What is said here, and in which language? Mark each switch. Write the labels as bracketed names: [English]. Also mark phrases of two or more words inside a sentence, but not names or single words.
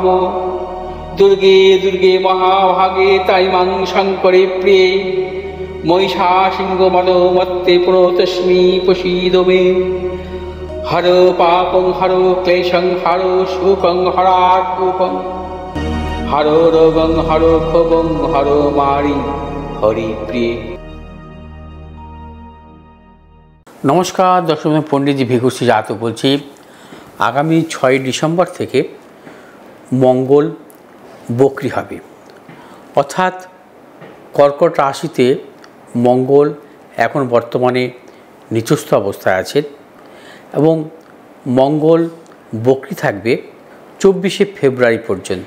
[Sanskrit] दुर्गे दुर्गे महाभागे ताइमां शङ्करे प्रिये महिषासिंहमदोमत्ते प्रणतोऽस्मि प्रसीद मे। हरो पापं हरो क्लेशं हरो शोकं हरात्मकं हरो रोगं हरो क्षोभं हरो मारि हरिप्रिये। [Bangla] নমস্কার দর্শক, পণ্ডিতজি ভিঘুশ্রী জাতক বলছি। আগামী 6 ডিসেম্বর থেকে মঙ্গল বক্রী হবে, অর্থাৎ কর্কট রাশিতে মঙ্গল এখন বর্তমানে নিচস্থ অবস্থায় আছে এবং মঙ্গল বক্রী থাকবে 24শে ফেব্রুয়ারি পর্যন্ত।